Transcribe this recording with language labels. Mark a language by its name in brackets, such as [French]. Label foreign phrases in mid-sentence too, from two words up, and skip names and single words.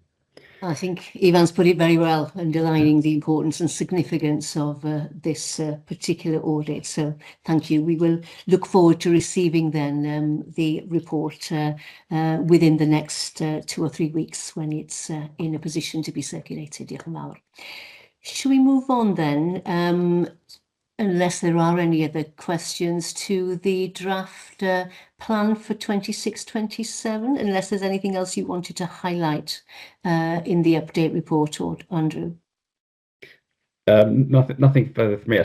[English] I think Ivan's put it very well, underlining the importance and significance of this particular audit. So thank you. We will look forward to receiving then the report within the next 2 or 3 weeks when it's in a position to be circulated. [Welsh] Diolch yn fawr. [English] Shall we move on then unless there are any other questions to the draft plan for 26-27, unless there's anything else you wanted to highlight in the update report, or Andrew? Nothing further for me.